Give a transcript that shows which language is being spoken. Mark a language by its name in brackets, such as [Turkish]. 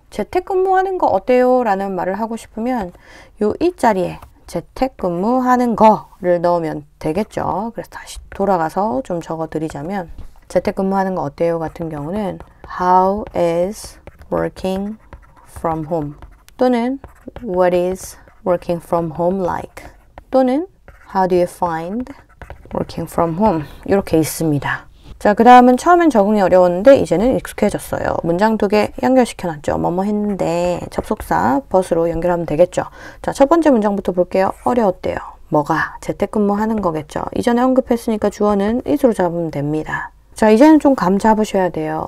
[Korean] 재택근무하는 거 어때요? 라는 말을 하고 싶으면 요 이 자리에 재택근무하는 거를 넣으면 되겠죠. 그래서 다시 돌아가서 좀 적어드리자면 재택근무하는 거 어때요? 같은 경우는 [English] How is working from home? 또는 What is working from home like? 또는 How do you find working from home? [Korean] 이렇게 있습니다. 자, 그 다음은 처음엔 적응이 어려웠는데 이제는 익숙해졌어요. 문장 2개 연결시켜놨죠. 뭐뭐 했는데 접속사 but으로 연결하면 되겠죠. 자, 첫 번째 문장부터 볼게요. 어려웠대요. 뭐가? 재택근무하는 거겠죠. 이전에 언급했으니까 주어는 it으로 잡으면 됩니다. 자, 이제는 좀 감 잡으셔야 돼요.